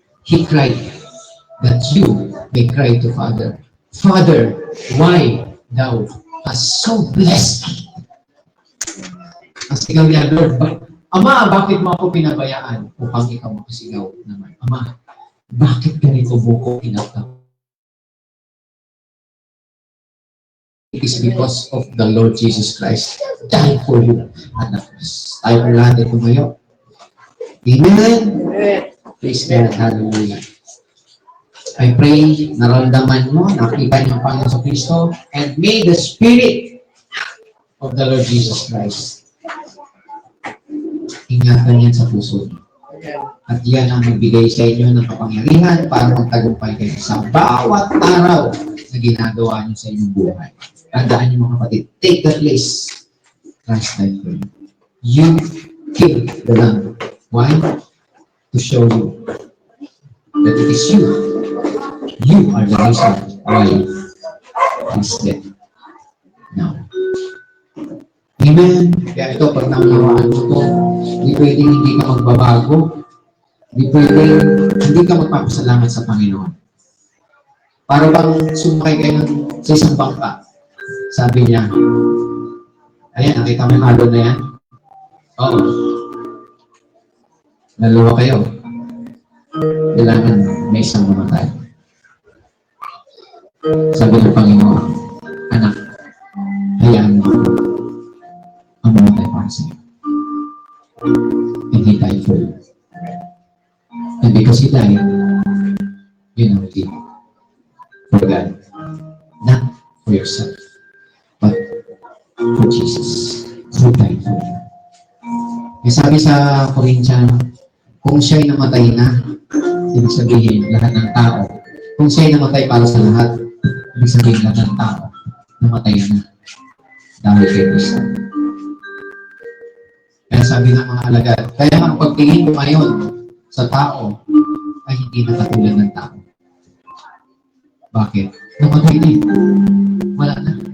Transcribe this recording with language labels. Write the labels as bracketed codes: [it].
[en] He cried that you may cry to Father, Father, why thou hast so blessed me? [tl] Ang sigaw niya, Lord, Ama, bakit mo ako pinabayaan upang ikaw makasigaw naman? Ama, bakit ganito mo ko pinagtapos? [en] It is because of the Lord Jesus Christ died for you at the cross. [tl] Tayo ang lahat ay tumayo. [en] Amen? Praise God. Hallelujah. I pray, [tl] naramdaman mo, nakita niyo ang Panginoon sa Kristo, [en] and may the Spirit of the Lord Jesus Christ [tl] ingatan yan sa puso. At yan ang magbigay sa inyo ng kapangyarihan para magtagumpay kayo sa bawat araw na ginagawa niyo sa inyong buhay. Tandaan niyo mga kapatid, [en] take the place Christ died for you. You killed the Lamb. Why? To show you that it is you. You are the reason why He's dead. Now. Amen. [tl] Kaya ito, pag naunawaan mo ito, hindi pwedeng hindi ka magbabago. Hindi pwedeng hindi ka magpapasalamat sa Panginoon. Para bang sumakay kayo sa isang bangka, Sabi niya, ayan, nakita mo yung alon na yan? Oo. Dalawa kayo. Kailangan may isang mamatay. Sabi ng Panginoon, anak, hayaan mo ang mamatay para sa'yo. [en] And he died for you. And because he died, you now live for God. Not for yourself, but for Jesus who died for you. [tl] May sabi sa Corinthians, kung siya'y namatay na, ibig sabihin lahat ng tao. Kung siya'y namatay para sa lahat, ibig sabihin lahat ng tao, namatay na dahil kay Kristo. Kaya sabi ng mga alagad, kaya ang pagtingin ko ngayon sa tao ay hindi na katulad ng tao. Bakit? Namatay na eh. Wala na.